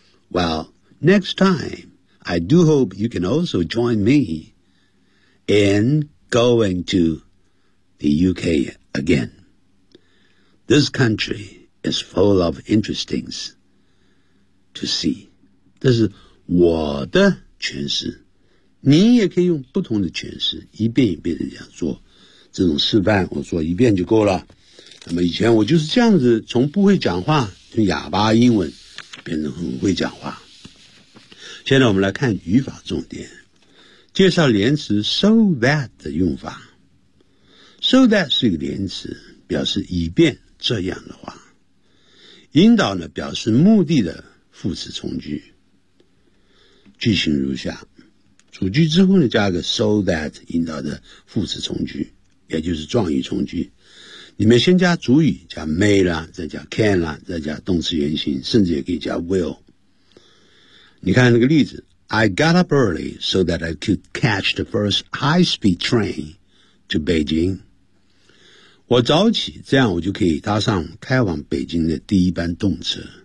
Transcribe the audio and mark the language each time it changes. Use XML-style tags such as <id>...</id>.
<en>Well, next time, I do hope you can also join me in going to the UK again. This country is full of interesting to see.</en> <zh>这是我的诠释。你也可以用不同的诠释，一遍一遍的这样做。这种示范我做一遍就够了。那么以前我就是这样子，从不会讲话，从哑巴英文变成很会讲话。现在我们来看语法重点，介绍连词 so that 的用法。 so that 是一个连词，表示以便这样的话，引导呢表示目的的副词从句，句型如下，主句之后呢加个 so that 引导的副词从句，也就是状语从句，你们先加主语，加 may 啦，再加 can 啦，再加动词原形，甚至也可以加 will。 你看那个例子，</zh> <en>I got up early so that I could catch the first high-speed train to Beijing.</en> <zh>我早起，这样我就可以搭上开往北京的第一班动车。</zh>